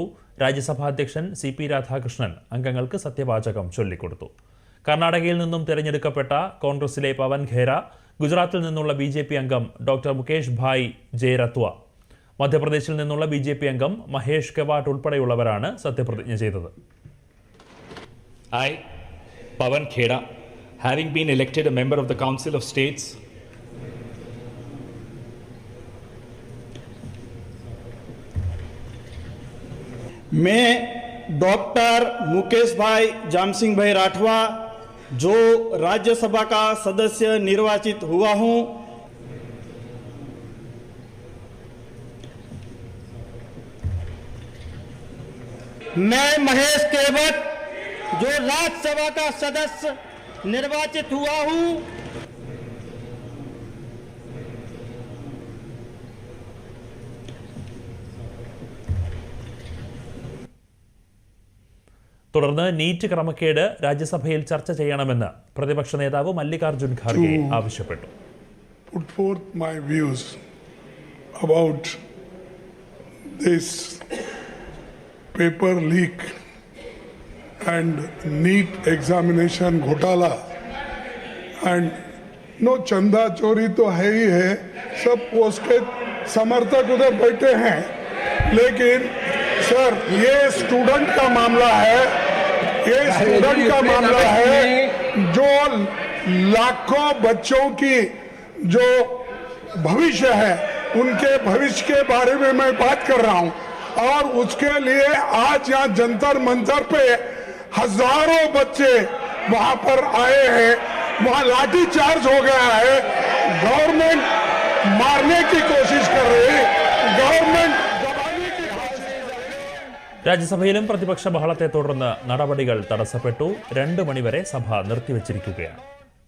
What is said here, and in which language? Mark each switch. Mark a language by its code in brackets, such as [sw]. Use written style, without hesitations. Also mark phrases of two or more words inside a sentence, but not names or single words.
[ml] രാജ്യസഭാ അധ്യക്ഷൻ CP രാധാകൃഷ്ണൻ അംഗങ്ങൾക്ക് സത്യവാചകം ചൊല്ലിക്കൊടുത്തു. കർണാടകയിൽ നിന്നും തിരഞ്ഞെടുക്കപ്പെട്ട കോൺഗ്രസിലെ പവൻ ഖേര, ഗുജറാത്തിൽ നിന്നുള്ള BJP അംഗം ഡോക്ടർ മുകേഷ് ഭായ് ജയരത്വ, മധ്യപ്രദേശിൽ നിന്നുള്ള BJP അംഗം മഹേഷ് കെവാട്ട് ഉൾപ്പെടെയുള്ളവരാണ് സത്യപ്രതിജ്ഞ ചെയ്തത്. [en] I, Pawan Khera, having been elected a member of the Council of States, [hi] मैं डॉक्टर मुकेश भाई जामसिंह भाई राठवा जो राज्यसभा का सदस्य निर्वाचित हुआ हूं, मैं महेश केवट जो राज्यसभा का सदस्य निर्वाचित हुआ हूं, [ml] തുടർന്ന് നീറ്റ് ക്രമക്കേട് രാജ്യസഭയിൽ ചർച്ച ചെയ്യണമെന്ന് പ്രതിപക്ഷ നേതാവ് മല്ലികാർജുൻ ഖാർഗെ ആവശ്യപ്പെട്ടു. [en] Put forth my views about this paper leak and NEET examination घोटाला and no [hi] चंदा चोरी तो है ही है, सब उसके समर्थक उधर बैठे हैं, लेकिन सर ये स्टूडेंट का मामला है, ये स्टूडेंट का मामला है जो लाखों बच्चों की जो भविष्य है उनके भविष्य के बारे में मैं बात कर रहा हूं, और उसके लिए आज यहाँ जंतर मंतर पे हजारों बच्चे वहां पर आए हैं, वहां लाठी चार्ज हो गया है, गवर्नमेंट मारने की कोशिश कर रही है, गवर्नमेंट [ml] രാജ്യസഭയിലും പ്രതിപക്ഷ ബഹളത്തെ തുടർന്ന് നടപടികൾ തടസ്സപ്പെട്ടു. 2 മണിവരെ സഭ നിർത്തിവച്ചിരിക്കുകയാണ്.